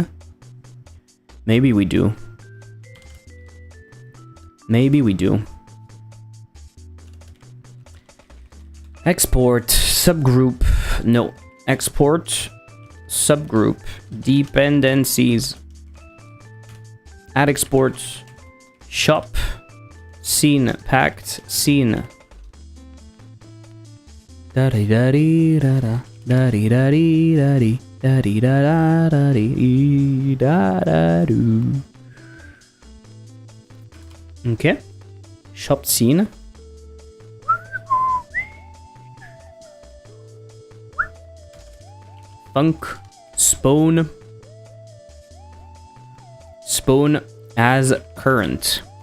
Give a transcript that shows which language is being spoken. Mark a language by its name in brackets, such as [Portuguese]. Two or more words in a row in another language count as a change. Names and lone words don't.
[English] Maybe we do. Export subgroup. No. Export subgroup dependencies. Add export shop scene packed scene. Da da da da da. Da-dee-da-dee-da-dee, da-dee-da-da-da-dee, da-da-doo. Okay. Shop scene. Func spawn. Spawn as current.